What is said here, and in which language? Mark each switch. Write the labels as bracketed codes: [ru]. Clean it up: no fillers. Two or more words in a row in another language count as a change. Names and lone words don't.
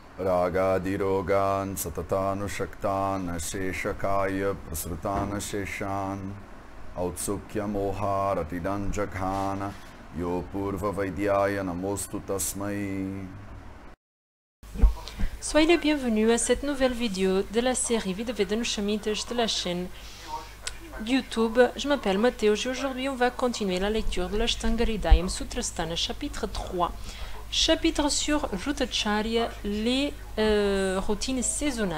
[sa] Ragadirogan satatanushaktan asheshakaya prasrutan asheshan Autsukya moharatidan jaghana Yo purva vaidyaya namostu tasmai. [fr] Soyez les bienvenus à cette nouvelle vidéo de la série Videovedanushamites de la chaîne YouTube. Je m'appelle Mathéo et aujourd'hui on va continuer la lecture de l'Ashtanga Hridayam Sutrasthana chapitre 3. Chapitre sur Rutacharya, les routines saisonnales.